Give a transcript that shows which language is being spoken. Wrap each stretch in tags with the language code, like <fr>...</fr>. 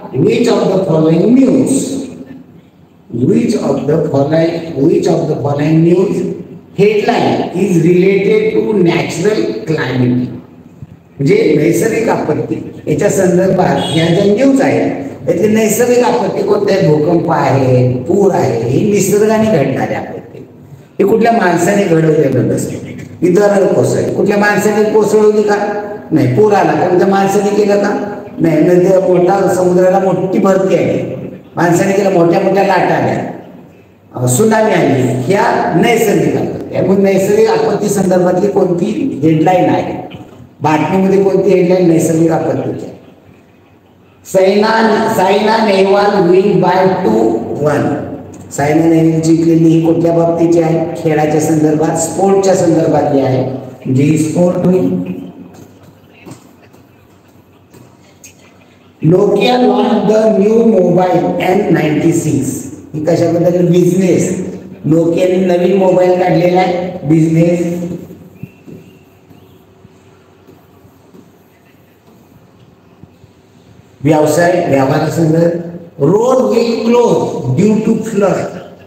<en>Which of the following news which of the following news headline is related to natural climate.</en> <mr>म्हणजे नैसर्गिक आपत्ती याच्या संदर्भात या ज्या न्यूज आहेत त्यातली नैसर्गिक आपत्ती कोणत्या? भूकंप आहे, पूर आहे, ही निसर्गाने घडणारी आपत्ती. हे कुठल्या माणसाने घडवलेलं नसते. ही दरड कोसळली, कुठल्या माणसाने कोसळवली का? नाही. पूर आला का म्हणजे माणसाने केलं का? नाही. नदी मोठा समुद्राला मोठी भरती आली, माणसाने केलं, मोठ्या मोठ्या लाटा आल्या, सुनामी आली, ह्या नैसर्गिक आपत्ती. त्यामुळे नैसर्गिक आपत्ती संदर्भातली कोणती हेडलाईन आहे बातमीमध्ये? कोणती हेडलाईन नैसर्गिक आपत्तीची?</mr> <en>Saina Nehwal win by 2-1.</en> <mr>सायना नेहवाल जिंकलेली ही कुठल्या बाबतीची आहे? खेळाच्या संदर्भात, स्पोर्टच्या संदर्भातली आहे, जी स्पोर्ट होईल.</mr> <en>Nokia launch the new mobile N96.</en> <mr>ही कशाबद्दल? बिझनेस. नोकियाने नवीन मोबाईल काढलेला आहे, बिझनेस. व्यवसाय, व्यवहारासंदर्भात.</mr> <en>Road will close due to flood.</en>